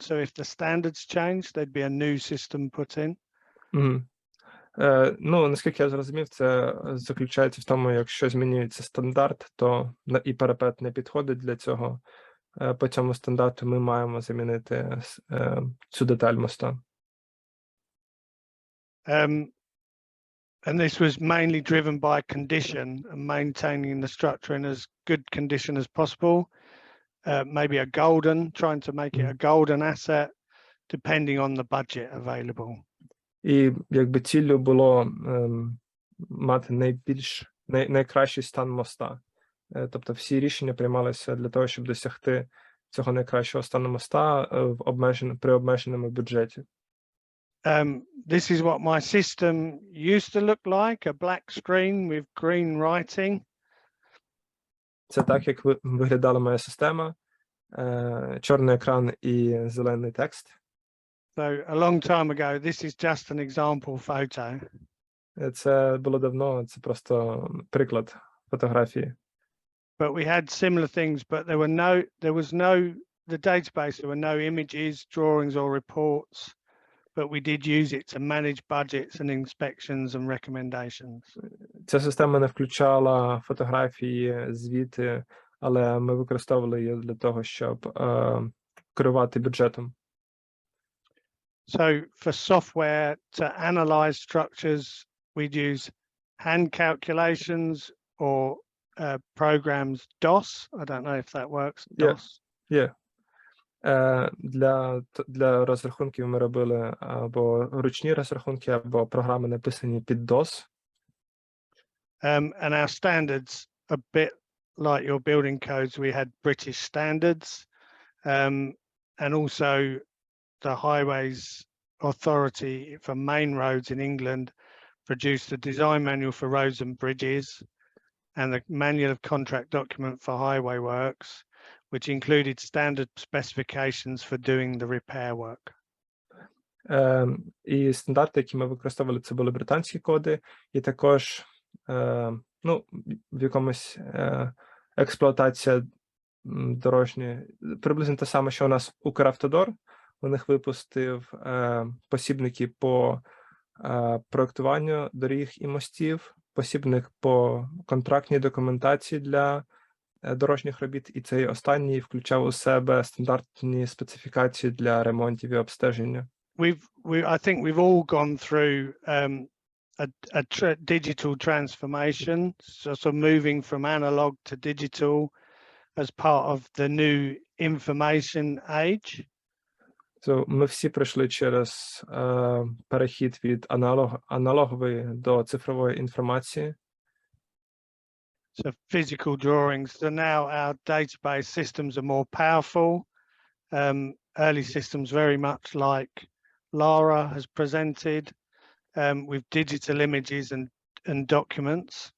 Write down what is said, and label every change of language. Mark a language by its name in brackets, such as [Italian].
[English] So, if the standards change, there'd be a new system put in. [Ukrainian] Ну, наскільки я зрозумів, це заключається в тому, якщо змінюється стандарт, то і парапет не підходить для цього. По цьому стандарту ми маємо замінити цю деталь моста. [English] And this was mainly driven by condition and maintaining the structure in as good condition as possible. Maybe trying to make it a golden asset, depending on the budget available. [Ukrainian] І якби ціллю було мати найкращий стан моста. Тобто всі рішення приймалися для того, щоб досягти цього найкращого стану моста при обмеженому бюджеті. [English] This is what my system used to look like, a black screen with green writing. [Ukrainian] Це так, як виглядала моя система. Чорний екран і зелений текст. [English] So a long time ago, this is just an example photo. [Ukrainian] Це було давно, це просто приклад фотографії. [English] But we had similar things, but the database, there were no images, drawings or reports, but we did use it to manage budgets and inspections and recommendations. [Ukrainian] Ця система не включала фотографії, звіти, але ми використовували її для того, щоб керувати бюджетом. [English] So for software to analyze structures, we'd use hand calculations or programs DOS. I don't know if that works. DOS. Yeah. [Ukrainian] Для розрахунків ми робили або ручні розрахунки, або програми, написані під DOS. [English] And our standards, a bit like your building codes, we had British standards, and also the Highways Authority for main roads in England produced the design manual for roads and bridges and the manual of contract document for highway works, which included standard specifications for doing the repair work. [Ukrainian] І стандарти, які ми використовували, це були британські коди, і також ну, в якомусь експлуатація дорожня, приблизно те саме, що у нас Укравтодор. У них випустив посібники по проєктуванню доріг і мостів, посібник по контрактній документації для дорожніх робіт, і цей останній включав у себе стандартні специфікації для ремонтів і обстеження. [English] I think we've all gone through a digital transformation, so moving from analog to digital as part of the new information age. [Ukrainian] So, ми всі пройшли через перехід від аналогової до цифрової інформації. [English] So physical drawings. So now our database systems are more powerful. Early systems very much like Lara has presented, with digital images and documents.